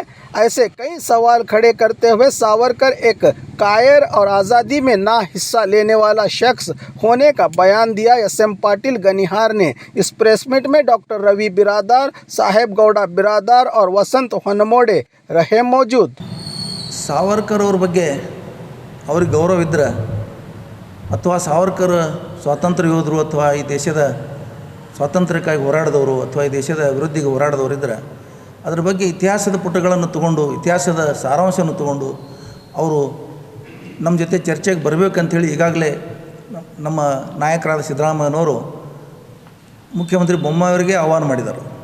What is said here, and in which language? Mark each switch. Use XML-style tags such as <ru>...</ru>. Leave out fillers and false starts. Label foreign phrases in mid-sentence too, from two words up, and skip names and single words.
<hi>ऐसे कई सवाल खड़े करते हुए सावरकर एक कायर और आज़ादी में ना हिस्सा लेने वाला शख्स होने का बयान दिया। एस.एम. पाटिल गनिहार ने इस प्रेस मीट में डॉक्टर रवि बिरादार, साहेब गौड़ा बिरादार और वसंत ಹೊನ್ನಮೋಡೆ रहे मौजूद।</hi> <kn>सावरकर ಅವ್ರ ಬಗ್ಗೆ ಅವ್ರಿಗೆ ಗೌರವ ಇದ್ದರೆ ಅಥವಾ ಸಾವರ್ಕರ್ ಸ್ವಾತಂತ್ರ್ಯ ಯೋಧರು ಅಥವಾ ಈ ದೇಶದ ಸ್ವಾತಂತ್ರ್ಯಕ್ಕಾಗಿ ಹೋರಾಡಿದವರು ಅಥವಾ ಈ ದೇಶದ ಅಭಿವೃದ್ಧಿಗೆ ಹೋರಾಡಿದವರು ಇದ್ದರೆ ಅದರ ಬಗ್ಗೆ ಇತಿಹಾಸದ ಪುಟಗಳನ್ನು ತಗೊಂಡು ಇತಿಹಾಸದ ಸಾರಾಂಶವನ್ನು ತಗೊಂಡು ಅವರು ನಮ್ಮ ಜೊತೆ ಚರ್ಚೆಗೆ ಬರಬೇಕಂಥೇಳಿ ಈಗಾಗಲೇ ನಮ್ಮ ನಾಯಕರಾದ ಸಿದ್ದರಾಮಯ್ಯನವರು ಮುಖ್ಯಮಂತ್ರಿ ಬೊಮ್ಮಾಯಿಯವರಿಗೆ ಆಹ್ವಾನ ಮಾಡಿದ್ದಾರೆ.</kn>